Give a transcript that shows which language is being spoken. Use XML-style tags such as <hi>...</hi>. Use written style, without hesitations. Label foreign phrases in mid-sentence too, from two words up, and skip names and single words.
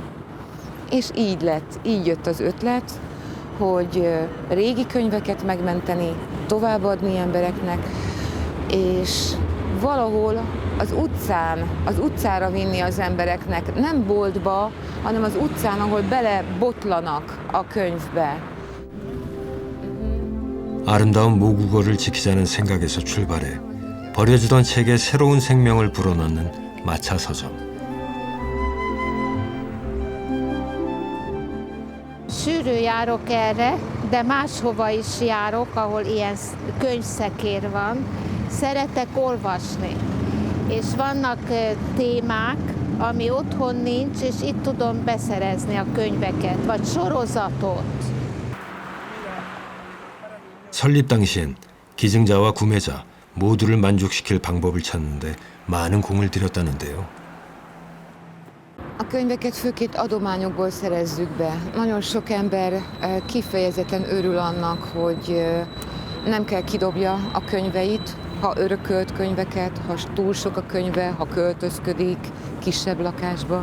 <hu>És így jött az ötlet, hogy régi könyveket megmenteni, továbbadni embereknek, és valahol az utcára vinni az embereknek, nem boltba, hanem az utcán, ahol belebotlanak a könyvbe.</hu> <ko>아름다운 모국어를 지키자는 생각에서 출발해 버려지던 책에 새로운 생명을 불어넣는 마차 서점.</ko> <hu>Sűrű járok erre, de máshova is járok, ahol ilyen könyvszekér van. Szeretek olvasni, és vannak témák, ami otthon nincs, és itt tudom beszerezni a könyveket, vagy sorozatot.</hu> <ko>설립 당시엔 기증자와 구매자 모두를 만족시킬 방법을 찾는데 많은 공을 들였다는데요.</ko> <hu>A könyveket főként adományokból szerezzük be. Nagyon sok ember kifejezetten örül annak, hogy nem kell kidobja a könyveit, ha örökölt könyveket, ha túl sok a könyve, ha költözködik kisebb lakásba.</hu>